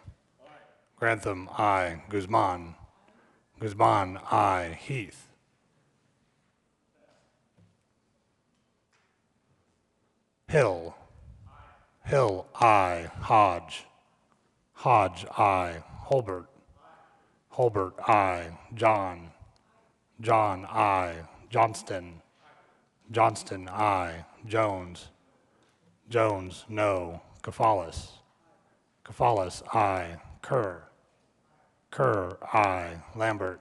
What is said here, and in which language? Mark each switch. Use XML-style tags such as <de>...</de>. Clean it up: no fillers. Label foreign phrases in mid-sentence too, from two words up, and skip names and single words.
<en>Grantham, I. Guzman. Guzman, I. Heath. Hill. Hill, I. Hodge. Hodge, I. Holbert. Holbert, I. John. John, I. Johnston. Johnston, I. Jones. Jones, no. Cafalis. Cafalis, I. Kerr. Kerr, I. Lambert.</en>